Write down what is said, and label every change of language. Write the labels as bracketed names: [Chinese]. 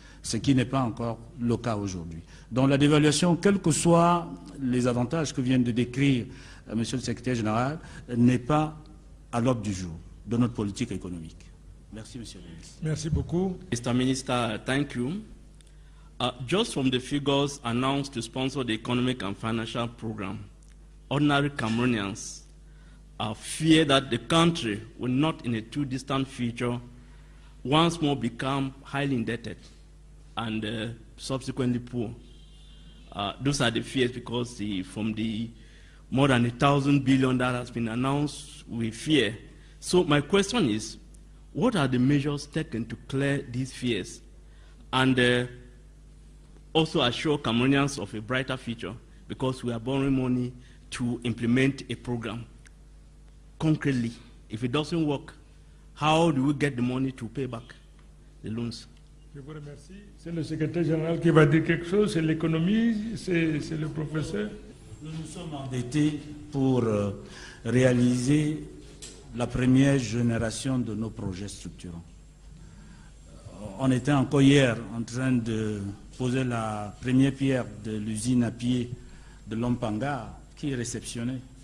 [French] ce qui n'est pas encore le cas aujourd'hui. Donc la dévaluation, quels que soient les avantages que vient de décrire Monsieur le Secrétaire général, n'est pas à l'ordre du jour de notre politique économique. Merci, Monsieur le Ministre. Merci beaucoup. [English] Mr. Minister, thank you. Just from the figures announced to sponsor the economic and financial program, ordinary Cameroonians fear that the country will not in a too distant future once more become highly indebted and subsequently poor. Those are the fears because from the more than $1,000 billion that has been announced, we fear. So my question is, what are the measures taken to clear these fears and also assure Cameroonians of a brighter future, because we are borrowing money to implement a program concretely? If it doesn't work, how do we get the money to pay back the loans? [French] Je vous remercie. C'est le secrétaire général qui va dire quelque chose. C'est l'économie, c'est le professeur. Nous nous sommes endettés pour réaliser la première génération de nos projets structurants. On était encore hier en train de poser la première pierre de l'usine à pied de Lompanga qui est réceptionnée.